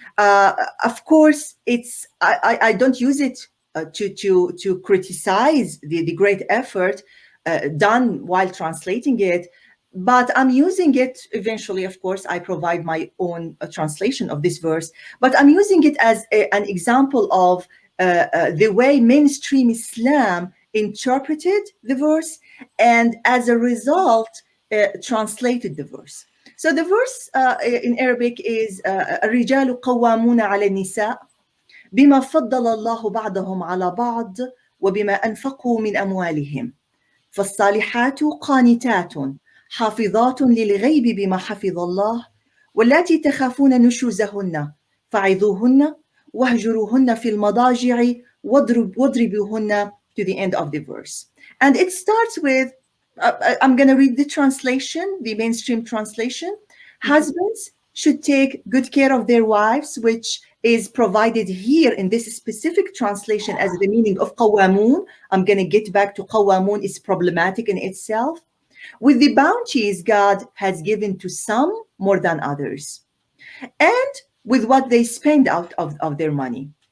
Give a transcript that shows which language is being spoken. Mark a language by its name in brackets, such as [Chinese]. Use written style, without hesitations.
[English] Of course, it's I don't use it to criticize the great effort done while translating it, but I'm using it eventually. Of course, I provide my own translation of this verse, but I'm using it as an example of the way mainstream Islam interpreted the verse, and as a result translated the verse. So the verse in Arabic is [Arabic] الرجال قوامون على النساء بما فضل الله بعضهم على بعض وبما أنفقوا من أموالهم فالصالحات قانتات حافظات للغيب بما حفظ الله واللاتي تخافون نشوزهن فعظوهن واهجروهن في المضاجع واضربوهن, [English] to the end of the verse. And it starts with, I'm going to read the translation, the mainstream translation. Husbands should take good care of their wives, which is provided here in this specific translation as the meaning of qawamun. I'm going to get back to qawamun, is problematic in itself, with the bounties God has given to some more than others, and with what they spend out of their money.